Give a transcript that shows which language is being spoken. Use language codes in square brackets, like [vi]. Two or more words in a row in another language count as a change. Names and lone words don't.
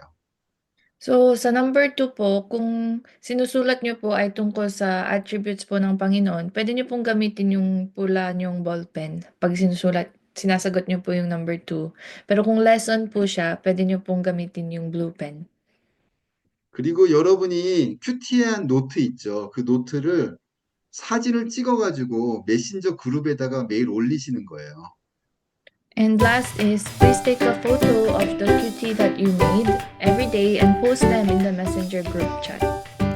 [tl] So sa number 2 po, kung sinusulat niyo po ay tungkol sa attributes po ng Panginoon, pwede niyo pong gamitin yung pula niyong ballpen pag sinasagot niyo po yung number 2. Pero kung lesson po siya, pwede niyo pong gamitin yung [en] blue pen. [ko] 그리고 여러분이 큐티한 노트 있죠. 그 노트를 사진을 찍어가지고 메신저 그룹에다가 매일 올리시는 거예요. [en] And last is, please take a photo of the QT that you made every day and post them in the messenger group chat.